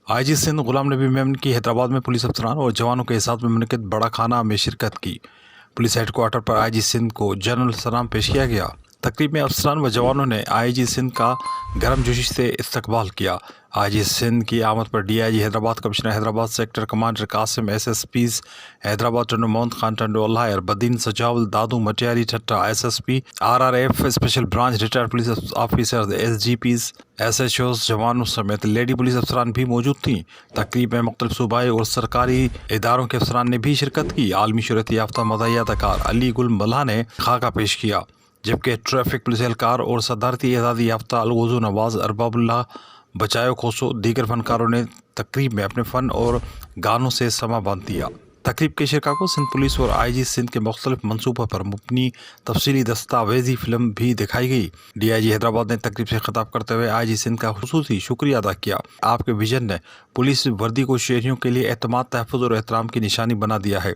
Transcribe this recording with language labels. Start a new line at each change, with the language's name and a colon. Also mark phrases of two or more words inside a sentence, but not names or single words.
Urdu: آئی جی سندھ غلام نبی میمن کی حیدرآباد میں پولیس افسران اور جوانوں کے ساتھ میں منعقد بڑا کھانا میں شرکت کی. پولیس ہیڈکوارٹر پر آئی جی سندھ کو جنرل سلام پیش کیا گیا. تقریب میں افسران و جوانوں نے آئی جی سندھ کا گرمجوشی سے استقبال کیا. آئی جی سندھ کی آمد پر ڈی آئی جی حیدرآباد، کمشنر حیدرآباد، سیکٹر کمانڈر قاسم، ایس ایس پیز حیدرآباد ٹنڈو محمد خان ٹنڈو اللہ، بدین سجاول، دادو مٹیاری ٹھٹہ، ایس ایس پی آر آر ایف اسپیشل برانچ، ریٹائرڈ پولیس آفیسر، ایس جی پیز، ایس ایچ اوز، جوانوں سمیت لیڈی پولیس افسران بھی موجود تھیں. تقریب میں مختلف صوبائی اور سرکاری اداروں کے افسران نے بھی شرکت کی. عالمی شہرت یافتہ مداحی اداکار علی گل ملاح نے خاکہ پیش کیا، جبکہ ٹریفک پولیس اہلکار اور صدارتی اعزازی یافتہ الغوزو نواز, ارباب اللہ، بچایو کھوسو دیگر فنکاروں نے تقریب میں اپنے فن اور گانوں سے سماں باندھ دیا. تقریب کے شرکا کو سندھ پولیس اور آئی جی سندھ کے مختلف منصوبوں پر مبنی تفصیلی دستاویزی فلم بھی دکھائی گئی. ڈی آئی جی حیدرآباد نے تقریب سے خطاب کرتے ہوئے آئی جی سندھ کا خصوصی شکریہ ادا کیا. آپ کے وژن نے پولیس وردی کو شہریوں کے لیے اعتماد، تحفظ اور احترام کی نشانی بنا دیا ہے.